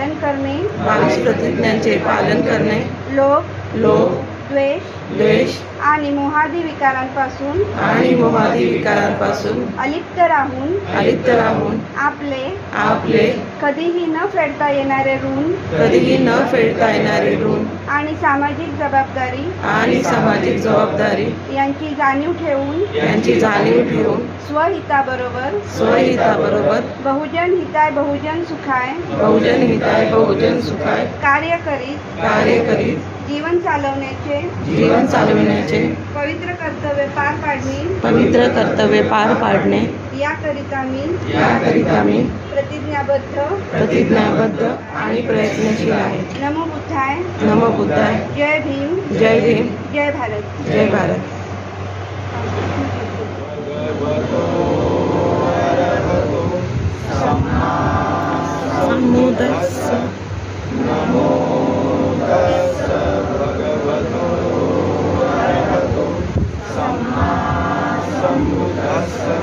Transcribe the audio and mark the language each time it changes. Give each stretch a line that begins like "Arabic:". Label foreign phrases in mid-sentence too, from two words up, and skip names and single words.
Marathi: पालन करणे, लोभ, द्वेष आणि मोहादी विकारांपासून अलिप्त राहून आपले कधीही न फेडता येणारे ऋण आणि सामाजिक जबाबदारी यांची जाणीव ठेवून स्वहिताबरोबर
Pali: बहुजन हिताय बहुजन सुखाय
Marathi: कार्य करीत जीवन चालवण्याचे पवित्र कर्तव्य पार पाडणे याकरिता मी प्रतिज्ञाबद्ध आणि प्रयत्नशील आहे.
Pali: नमो बुद्धाय.
Marathi: जय भीम. जय भारत.
Pali: नमो तस्स भगवतो अरहतो सम्मा सम्बुद्धस्स.